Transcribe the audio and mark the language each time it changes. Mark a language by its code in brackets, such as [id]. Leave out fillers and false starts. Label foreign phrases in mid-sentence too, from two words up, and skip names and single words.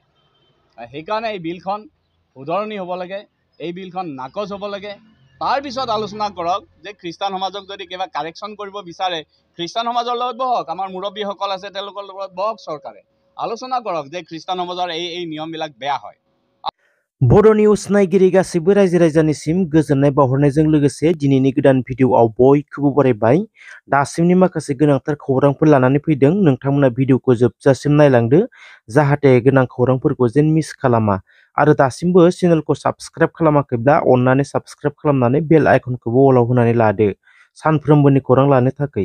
[as] সেইকাৰণে এই বিলখন শুধৰণি হ'ব লাগে, এই বিলখন নাকচ হ'ব লাগে। তাৰপিছত আলোচনা কৰক যে খ্ৰীষ্টান সমাজক যদি কিবা কাৰেকশ্যন কৰিব বিচাৰে, খ্ৰীষ্টান সমাজৰ লগত বহক, আমাৰ মুৰব্বীসকল আছে তেওঁলোকৰ লগত বহক, চৰকাৰে আলোচনা কৰক যে খ্ৰীষ্টান সমাজৰ এই নিয়মবিলাক বেয়া হয়। [brx] बड' निउज नायगिरि गासिबो रायजो राजानिसिम गोजोननाय बावहरनायजों लोगोसे दिनैनि गोदान भिडिअ'आव बयखौबो बरायबाय। दासिमनि माखासे गोनांथार खौरांफोर लानानै फैदों, नोंथांमोना भिडिअ'खौ जोबजासिम नायलांदो जाहाथे गोनां खौरांफोरखौ जेन मिस खालामा। आरो दासिमबो चेनेलखौ साबस्क्राइब खालामाखैब्ला अन्नानै साबस्क्राइब खालामनानै बेल आइकनखौबो अलाव होनानै लादो सानफ्रोमबोनि खौरां लानो थाखाय।